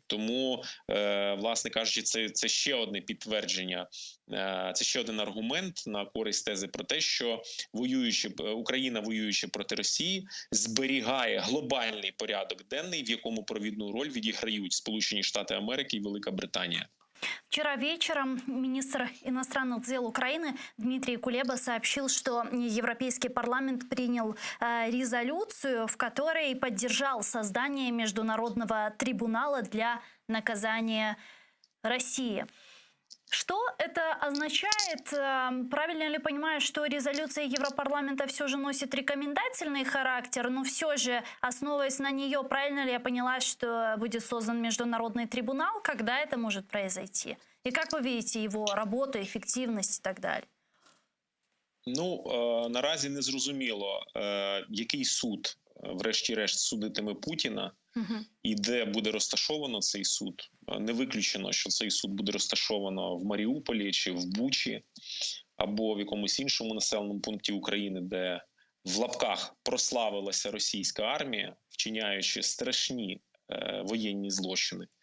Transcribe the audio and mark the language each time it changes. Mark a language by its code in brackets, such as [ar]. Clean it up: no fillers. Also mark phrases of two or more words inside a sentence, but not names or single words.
[uk] Тому, власне кажучи, це ще одне підтвердження, це ще один аргумент на користь тези про те, що Україна, воюючи проти Росії, зберігає глобальний порядок денний, в якому провідну роль відіграють Сполучені Штати Америки і Велика Британія. [ru] Вчера вечером министр иностранных дел Украины Дмитрий Кулеба сообщил, что Европейский парламент принял резолюцию, в которой поддержал создание Международного трибунала для наказания России. Что это означает? Правильно ли понимаю, что резолюция Европарламента все же носит рекомендательный характер, но все же, основываясь на нее, правильно ли я поняла, что будет создан международный трибунал? Когда это может произойти? И как вы видите его работу, эффективность и так далее? [uk] Ну, наразі не зрозуміло, який суд, врешті-решт, судитиме Путіна, і де буде розташовано цей суд. Не виключено, що цей суд буде розташовано в Маріуполі чи в Бучі, або в якомусь іншому населеному пункті України, де в лапках прославилася російська армія, вчиняючи страшні воєнні злочини.